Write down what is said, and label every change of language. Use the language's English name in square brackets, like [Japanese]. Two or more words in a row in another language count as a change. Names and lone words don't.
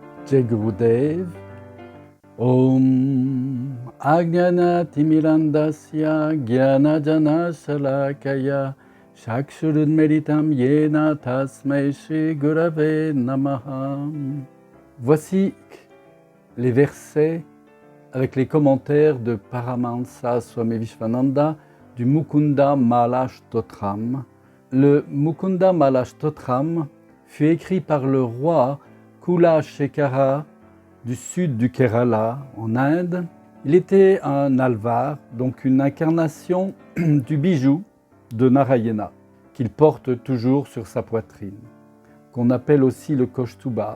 [Sanskrit] Jai Gurudev. Om Ajnana Timirandasya Jnana Shalakaya Chakshurunmeritam Yena Tasmai Shri Gurave Namaha. [French] Voici les versets avec les commentaires de Paramahansa Swami Vishwananda du Mukunda Mala Stotram. Le Mukunda Mala Stotram fut écrit par le roi Kulashekara du sud du Kerala, en Inde. Il était un alvar, donc une incarnation du bijou de Narayana, qu'il porte toujours sur sa poitrine, qu'on appelle aussi le Kaustuba.